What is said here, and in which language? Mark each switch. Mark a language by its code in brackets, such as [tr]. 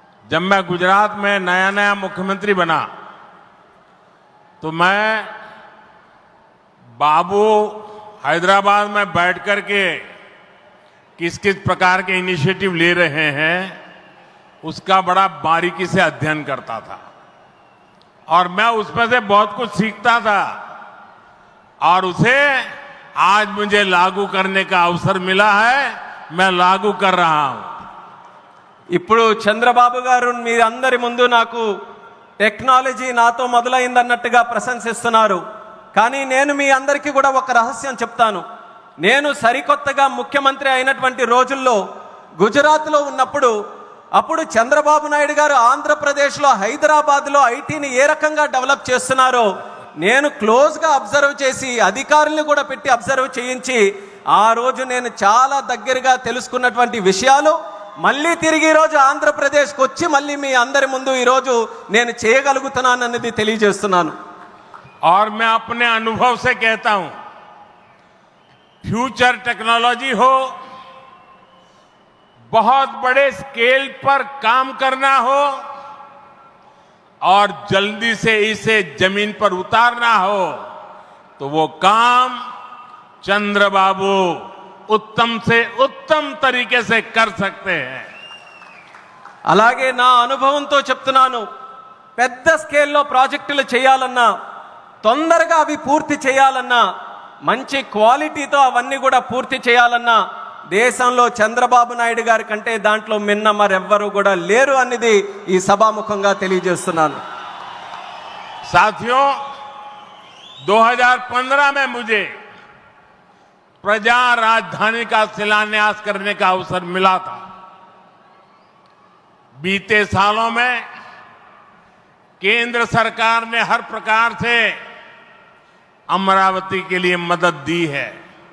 [hi] जब मैं गुजरात में नया नया मुख्यमंत्री बना तो मैं बाबू हैदराबाद में बैठ कर के किस किस प्रकार के इनिशिएटिव ले रहे हैं उसका बड़ा बारीकी से अध्ययन करता था और मैं उसमें से बहुत कुछ सीखता था और उसे आज मुझे लागू करने का अवसर मिला है. मैं लागू कर रहा हूं. [te] ఇప్పుడు చంద్రబాబు గారు మీరందరి ముందు నాకు టెక్నాలజీ నాతో మొదలైందన్నట్టుగా ప్రశంసిస్తున్నారు. కానీ నేను మీ అందరికీ కూడా ఒక రహస్యం చెప్తాను. నేను సరికొత్తగా ముఖ్యమంత్రి అయినటువంటి రోజుల్లో గుజరాత్లో ఉన్నప్పుడు అప్పుడు చంద్రబాబు నాయుడు గారు ఆంధ్రప్రదేశ్లో హైదరాబాద్లో ఐటీని ఏ రకంగా డెవలప్ చేస్తున్నారో నేను క్లోజ్గా అబ్జర్వ్ చేసి అధికారులను కూడా పెట్టి అబ్జర్వ్ చేయించి ఆ రోజు నేను చాలా దగ్గరగా తెలుసుకున్నటువంటి విషయాలు మళ్ళీ తిరిగి ఈరోజు ఆంధ్రప్రదేశ్కి వచ్చి మళ్ళీ మీ అందరి ముందు ఈరోజు నేను చేయగలుగుతున్నానన్నది తెలియజేస్తున్నాను. [hi] और मैं अपने अनुभव से कहता हूं, फ्यूचर टेक्नोलॉजी हो, बहुत बड़े स्केल पर काम करना हो और जल्दी से इसे जमीन पर उतारना हो तो वो काम चंद्रबाबू उत्तम से उत्तम तरीके से कर सकते हैं. [te] అలాగే నా అనుభవంతో చెప్తున్నాను. పెద్ద స్కేల్లో ప్రాజెక్టులు చేయాలన్నా, తొందరగా అవి పూర్తి చేయాలన్నా, మంచి క్వాలిటీతో అవన్నీ కూడా పూర్తి చేయాలన్నా దేశంలో చంద్రబాబు నాయుడు గారి కంటే దాంట్లో మిన్న మరెవ్వరూ కూడా లేరు అనేది ఈ సభాముఖంగా తెలియజేస్తున్నాను. [hi] साथियों, 2015 में मुझे प्रजा राजधानी का शिलान्यास करने का अवसर मिला था. बीते सालों में केंद्र सरकार ने हर प्रकार से अमरावती के लिए मदद दी है.